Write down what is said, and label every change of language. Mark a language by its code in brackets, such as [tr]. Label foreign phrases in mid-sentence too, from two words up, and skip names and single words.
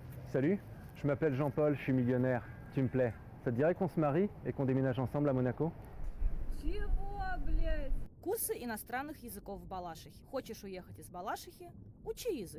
[fr] Salut, je m'appelle Jean-Paul, je suis millionnaire. Tu me plais. Ça te dirait qu'on se marie et qu'on déménage ensemble à Monaco? [ru] Чего, блядь? Курсы иностранных языков в Балашихе. Хочешь уехать из Балашихи? Учи язык.